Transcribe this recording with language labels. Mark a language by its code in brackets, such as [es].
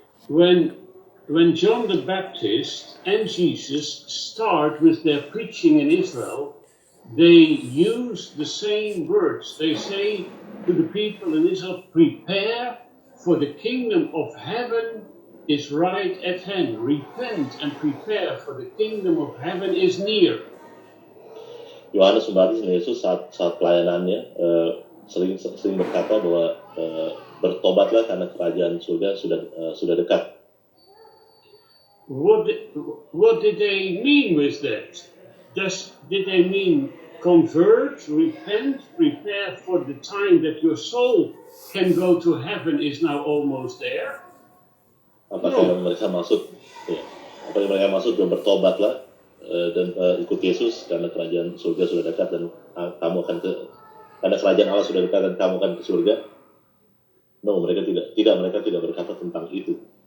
[en] when John the Baptist and Jesus start with their preaching in Israel, they use the same words. They say to the people in Israel, prepare, for the kingdom of heaven is right at hand. Repent and prepare, for the kingdom of heaven is near. [id] Yohanes Pembaptis dan Yesus saat pelayanannya sering berkata bahwa bertobatlah karena kerajaan surga sudah dekat. [en] What did they mean with that? Did they mean convert, repent, prepare for the time that your soul can go to heaven is now almost there? [id] Apakah yang mereka maksud? Ya, apa yang mereka maksud bertobatlah dan ikut Yesus karena kerajaan surga sudah dekat dan kamu akan karena kerajaan Allah sudah dekat dan kamu akan ke surga? No, mereka tidak berkata tentang itu.